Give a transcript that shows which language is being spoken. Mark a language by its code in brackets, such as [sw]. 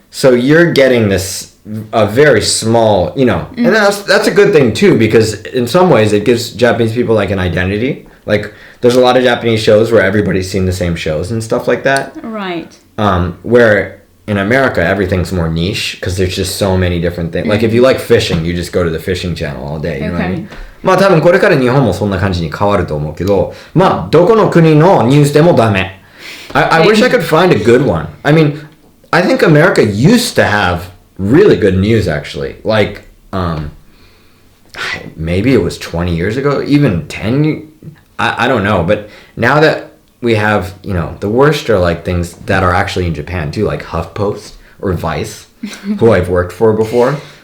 [en] So you're getting a very small, and that's a good thing too, because in some ways it gives Japanese people like an identity. Like, there's a lot of Japanese shows where everybody's seen the same shows and stuff like that. Right. Where in America, everything's more niche because there's just so many different things. Like, if you like fishing, you just go to the fishing channel all day. You know what I mean? [ja] まあ多分これから日本もそんな感じに変わると思うけど、まあどこの国のニュースでもダメ。 [en] I wish I could find a good one. I mean, I think America used to have really good news actually. Like, maybe it was 20 years ago, even 10. I don't know, but now that we have, the worst are like things that are actually in Japan too, like HuffPost or Vice, who I've worked for before.